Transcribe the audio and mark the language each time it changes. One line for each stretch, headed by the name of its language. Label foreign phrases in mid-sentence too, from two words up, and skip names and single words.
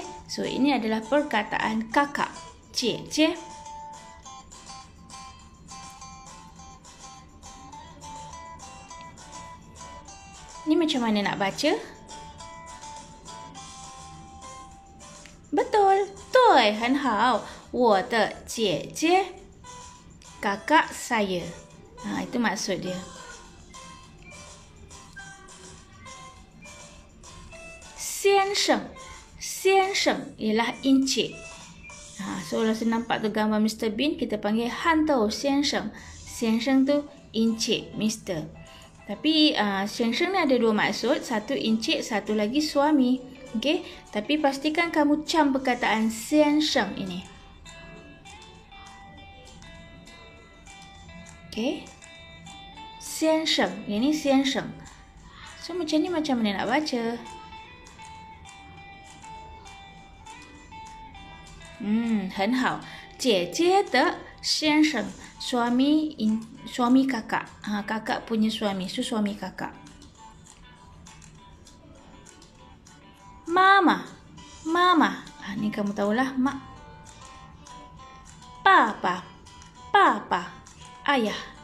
Malay: So ini adalah perkataan kakak. Cie cie. Ni macam mana nak baca? Betul.
Chinese: 对，很好。我的姐姐
Malay: kakak saya. Itu maksud dia. Xian sheng. Xian sheng ialah encik. So rasa nampak tu gambar Mr. Bean, kita panggil Han Dou Xian sheng. Xian sheng tu encik, Mr. Tapi Xian sheng ni ada dua maksud. Satu encik, satu lagi suami. Okey, tapi pastikan kamu cam perkataan Xian sheng ini. Okey. Xian sheng, ini Xian sheng. So macam ni macam mana nak baca?
Chinese: 很好。姐姐的先生
Malay: suami kakak. Kakak punya suami, so suami kakak. Mama. Mama. Ni kamu tahulah, mak. Papa. Papa. Ayah.